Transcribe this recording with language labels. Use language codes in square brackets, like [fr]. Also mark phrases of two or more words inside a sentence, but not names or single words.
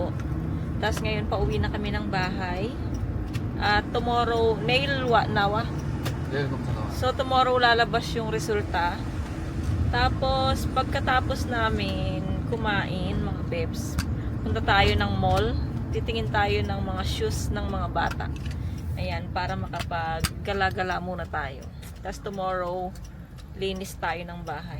[tl] Tapos ngayon pauwi na kami ng bahay. At tomorrow, nawa. [ko] 내일 검사 나와. [tl] So tomorrow lalabas yung resulta. Tapos pagkatapos namin kumain mga bebs, punta tayo ng mall. Titingin tayo ng mga shoes ng mga bata. Ayan, para makapag-gala-gala muna tayo. Tapos tomorrow, linis tayo ng bahay.